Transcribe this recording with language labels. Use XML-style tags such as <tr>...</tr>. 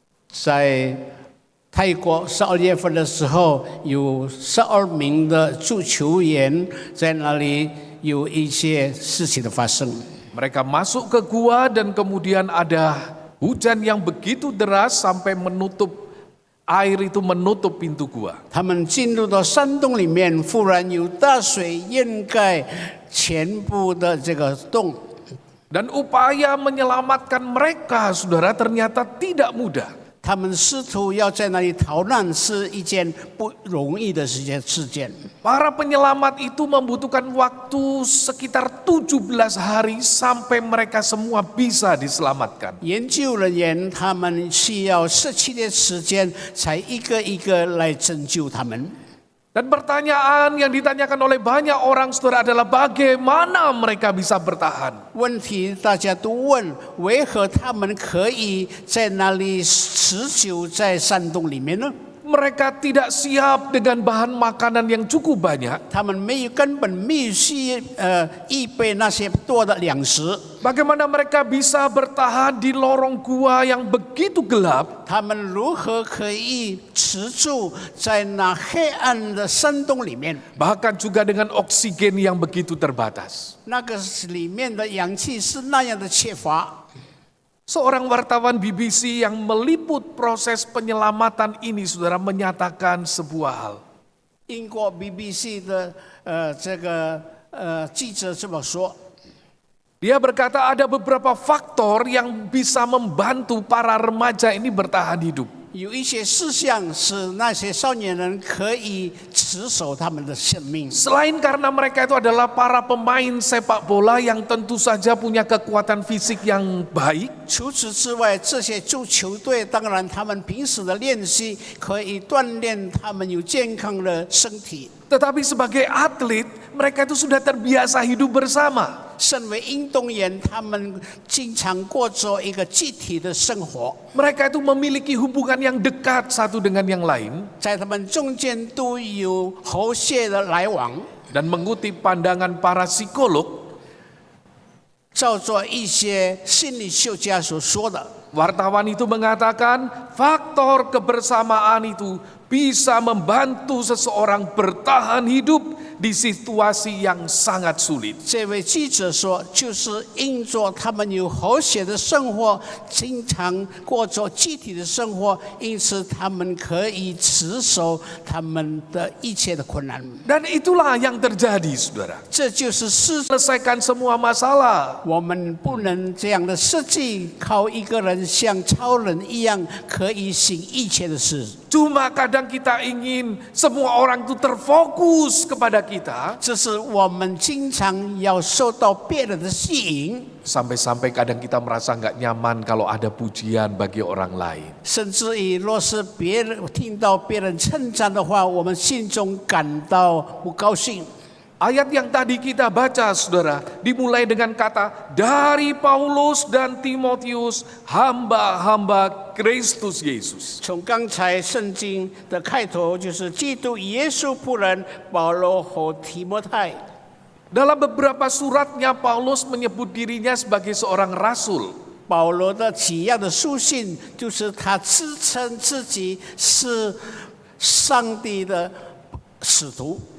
<zh>在泰国12月份的时候，有12名的足球员在那里有一些事情的发生。</zh> <id>Mereka masuk ke gua dan kemudian ada hujan yang begitu deras sampai air itu menutup pintu gua.</id> <zh>他们进入到山洞里面，忽然有大水掩盖全部的这个洞。</zh> <id>Dan upaya menyelamatkan mereka, saudara, ternyata tidak mudah.</id> <zh>他们试图要在那里逃难是一件不容易的事件。</zh> <id>Para penyelamat itu membutuhkan waktu sekitar 17 hari sampai mereka semua bisa diselamatkan.</id> <zh>研究人员他们需要17天时间，才一个一个来拯救他们。</zh> <id>Dan pertanyaan yang ditanyakan oleh banyak orang saudara adalah bagaimana mereka bisa bertahan.</id> <zh>问题大家都问，为何他们可以在那里持久在山洞里面呢？</zh> <id>Mereka tidak siap dengan bahan makanan yang cukup banyak.</id> <zh>他们根本没有预备那些多的粮食。</zh> <id>Bagaimana mereka bisa bertahan di lorong gua yang begitu gelap?</id> <zh>他们如何可以持住在那黑暗的山洞里面？</zh> <id>Bahkan juga dengan oksigen yang begitu terbatas.</id> <zh>那个里面的氧气是那样的缺乏。</zh> <id>Seorang wartawan BBC yang meliput proses penyelamatan ini, saudara, menyatakan sebuah hal.</id> <zh>英国 BBC 的这个记者这么说。</zh> <id>Dia berkata ada beberapa faktor yang bisa membantu para remaja ini bertahan hidup.</id> <zh>有一些事项使那些少年人可以持守他们的生命。</zh> <id>Selain karena mereka itu adalah para pemain sepak bola yang tentu saja punya kekuatan fisik yang baik.</id> <zh>除此之外，这些足球队当然他们平时的练习可以锻炼他们有健康的身体。</zh> <id>Tetapi sebagai atlet, mereka itu sudah terbiasa hidup bersama.</id> <zh>身为运动员，他们经常过着一个集体的生活。</zh> <id>Mereka itu memiliki hubungan yang dekat satu dengan yang lain.</id> <zh>在他们中间都有和谐的来往。</zh> <id>Dan mengutip pandangan para psikolog,</id> <zh>照着一些心理学家所说的，</zh> <id>wartawan itu mengatakan faktor kebersamaan itu bisa membantu seseorang bertahan hidup di situasi yang sangat sulit.</id> <zh>这位记者说，就是因着他们有和谐的生活，经常过着集体的生活，因此他们可以持守他们的一切的困难。</zh> <id>Dan itulah yang terjadi, saudara.</id> <zh>这就是事。</zh> <id>Selesaikan semua masalah.</id> <zh>我们不能这样的设计，靠一个人像超人一样可以行一切的事。</zh> <id>Cuma kadang kita ingin semua orang itu terfokus kepada kita.</id> <zh>这是我们经常要受到别人的吸引，</zh> <id>Sampai-sampai kadang kita merasa nggak nyaman kalau ada pujian bagi orang lain.</id> <zh>甚至于若是别人听到别人称赞的话，我们心中感到不高兴。</zh> <id>Ayat yang tadi kita baca, saudara, dimulai dengan kata dari Paulus dan Timotius, hamba-hamba Kristus Yesus.</id> <zh>从刚才圣经的开头就是基督耶稣仆人保罗和提摩太。</zh> <id>Dalam beberapa suratnya, Paulus menyebut dirinya sebagai seorang rasul.</id> <zh>保罗的几样的书信，就是他自称自己是上帝的使徒。</zh>